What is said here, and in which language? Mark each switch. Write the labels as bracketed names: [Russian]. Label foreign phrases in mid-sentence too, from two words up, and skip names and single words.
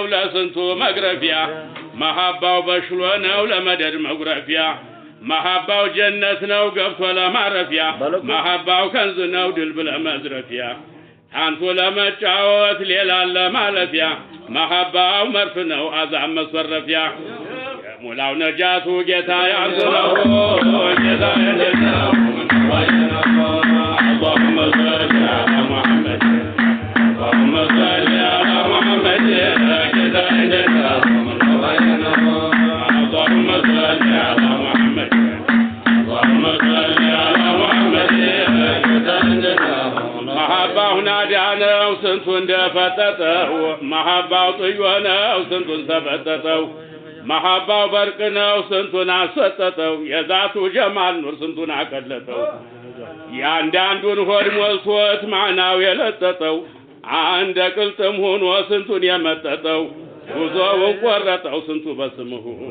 [Amharic] ለስንቱ መግረፊያ መሐባው በሽሎ ነው ለመደድ መጉረፊያ መሐባው ጀነት ነው ገብቶ ለማረፊያ መሐባው ከንዝ ነው ድልብ ለመዝረፊያ አንቱ ለመጫወት ሌላ ለማለፊያ መሐባው መርፍ ነው አዛም መስፈረፊያ ሙላው ነጃቱ ጌታ ያንተ ነው ጌታ ያንተ ነው [Arabic] اللهم صل على محمد اللهم صل على محمد [Amharic] ጌታ ያንተ ነው [Arabic] اللهم صل على محمد اللهم صل على محمد [Amharic] ጌታ ያንተ ነው መሐባው ናዳ ነው ስንቱን ደፈጠጠው መሐባው ጥዮ ነው ስንቱን ሰበጠጠው መሐባው በርቅ ነው ስንቱን አሰጠጠው የዛቱ ጀማል ኑር ስንቱን አቀለጠው ያንዳንዱን ሆድ ሞልቶት ማዕናው የለጠጠው አንደ ቅልጥም ሆኖ ስንቱን የመጠጠው ጉዞውን ቆረጠው ስንቱ በስምሁ